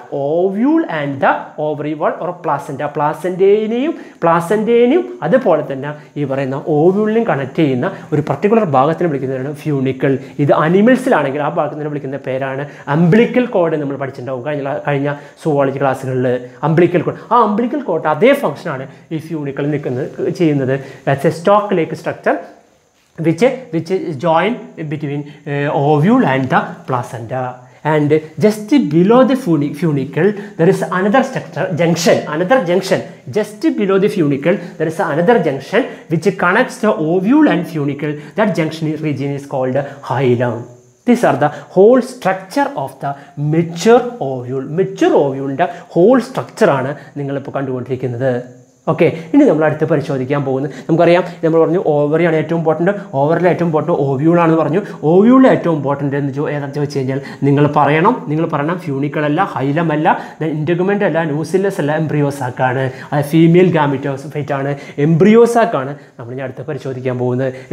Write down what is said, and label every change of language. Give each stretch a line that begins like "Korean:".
English: Ovule and the ovary wall or placenta.
Malayalam: പ്ലാസൻറ്റേനെയും അതുപോലെ തന്നെ ഈ പറയുന്ന ഓവ്യൂളിനെയും കണക്ട് ചെയ്യുന്ന ഒരു പർട്ടിക്കുലർ ഭാഗത്തിന് വിളിക്കുന്നതാണ് ഫ്യൂണിക്കിൾ. ഇത് അനിമൽസിലാണെങ്കിൽ ആ ഭാഗത്തിന് വിളിക്കുന്ന പേരാണ് അംബ്ലിക്കൽ കോഡ്. നമ്മൾ പഠിച്ചിട്ടുണ്ടാവും കഴിഞ്ഞ സുവോളജി ക്ലാസ്സുകളിൽ. അംബ്ലിക്കൽ കോഡ്, ആ അംബ്ലിക്കൽ കോഡ് അതേ ഫംഗ്ഷനാണ് ഈ ഫ്യൂണിക്കിൾ ചെയ്യുന്നത്.
English: Stalk like structure which join between ovule and the placenta. And just below the funicle there is another structure junction. Just below the funicle there is another junction which connects the ovule and funicle. That junction region is called hilum. These are the whole structure of the mature ovule. Mature ovule whole structure
Malayalam: ആണ് നിങ്ങളിപ്പോൾ കണ്ടുകൊണ്ടിരിക്കുന്നത്. Okay, ഇനി നമ്മൾ അടുത്ത് പരിശോധിക്കാൻ പോകുന്നത്, നമുക്കറിയാം നമ്മൾ പറഞ്ഞു ഓവറിയാണ് ഏറ്റവും ഇമ്പോർട്ടൻറ്റ്, ഓവറിലെ ഏറ്റവും ഇമ്പോർട്ടൻറ്റ് ഓവ്യൂളാണെന്ന് പറഞ്ഞു. ഓവ്യൂളിലെ ഏറ്റവും ഇമ്പോർട്ടൻറ്റ് എന്ന് ഏതാണെന്ന് ചോദിച്ചു കഴിഞ്ഞാൽ നിങ്ങൾ പറയണം ഫ്യൂണിക്കളല്ല, ഹൈലമല്ല, ഇൻറ്റഗ്യുമെൻ്റ് അല്ല, ന്യൂസില്ലസ് അല്ല, എംബ്രിയോസാക്കാണ്. അത് ഫീമെയിൽ ഗാമിറ്റോഫൈറ്റ് ആണ്, എംബ്രിയോസാക്കാണ് നമ്മൾ ഇനി അടുത്ത് പരിശോധിക്കാൻ പോകുന്നത്.